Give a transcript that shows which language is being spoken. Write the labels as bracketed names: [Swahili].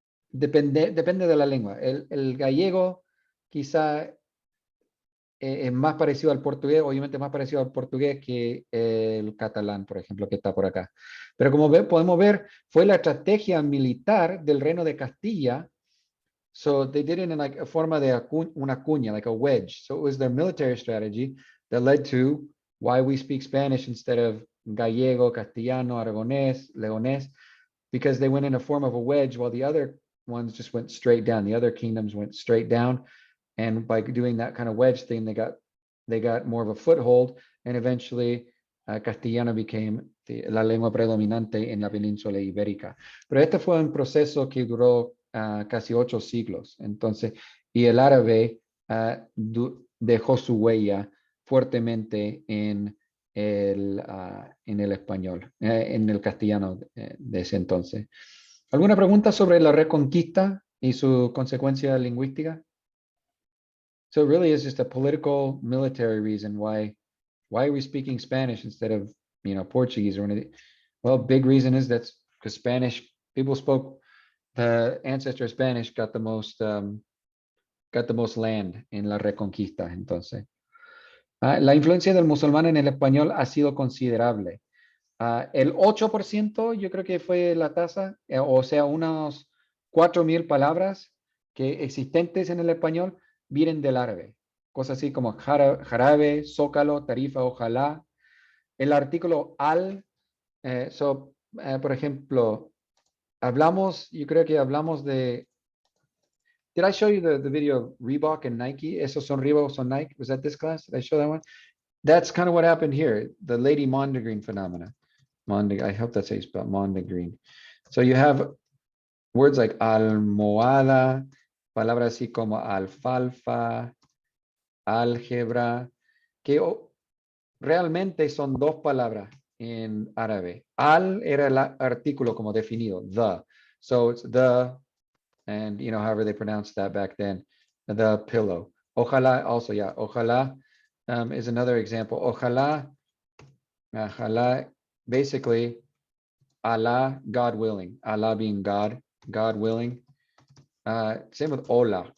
[Spanish] Depende de la lengua. El gallego quizá es más parecido al portugués, obviamente más parecido al portugués que el catalán, por ejemplo, que está por acá. Pero como podemos ver, fue la estrategia militar del Reino de Castilla. [English] So they did it in like a [Spanish] forma de una cuña, [English] like a wedge. So it was their military strategy that led to why we speak Spanish instead of gallego, castellano, aragonés, leonés, because they went in a form of a wedge while the other ones just went straight down. The other kingdoms went straight down. And by doing that kind of wedge thing, they got more of a foothold, and eventually castellano became [Spanish] la lengua predominante en la península ibérica. Pero este fue un proceso que duró casi 8 siglos. Entonces, y el árabe dejó su huella fuertemente en el español, en el castellano de ese entonces. ¿Alguna pregunta sobre la Reconquista y su consecuencia lingüística? [English] So it really is just a political, military reason why why are we speaking Spanish instead of, Portuguese or anything? Well, big reason is that's because Spanish, people spoke, the ancestor of Spanish got the most land [Spanish] en la Reconquista, entonces. La influencia del musulmán en el español ha sido considerable. El 8% yo creo que fue la tasa, o sea, unos 4,000 palabras que existentes en el español vienen del árabe. Cosas así como jarabe, zócalo, tarifa, ojalá. El artículo al, por ejemplo, yo creo que hablamos de, [English] did I show you the video of Reebok and Nike? [Spanish] Esos son Reebok, son Nike. [English] Was that this class? Did I show that one? That's kind of what happened here. The Lady Mondegreen phenomena. I hope that's how you spell Mondegreen. So you have words like [Spanish] almohada, palabras así como alfalfa, álgebra, que realmente son dos palabras en árabe. Al era el artículo como definido, the. [English] So it's the, and however they pronounced that back then, the pillow. Ojalá also, yeah, ojalá is another example. Ojalá, basically, Allah, God willing. Allah being God, God willing. Same with hola.